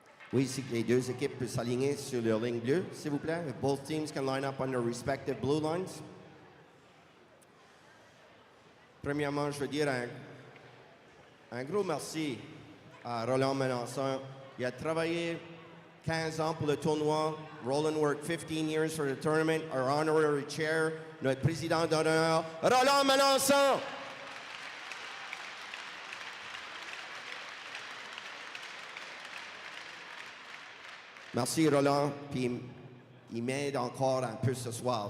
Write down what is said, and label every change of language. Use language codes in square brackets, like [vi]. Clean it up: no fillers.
[fr] Oui, si les deux équipes peuvent s'aligner sur leur ligne bleue, s'il vous plaît. [en] If both teams can line up on their respective blue lines. [fr] Premièrement, je veux dire un gros merci à Roland Melançon. Il a travaillé 15 ans pour le tournoi. [en] Roland worked 15 years for the tournament. Our honorary chair, [fr] notre président d'honneur, [en] Roland Melançon. [fr] Merci Roland, puis il m'aide encore un peu ce soir.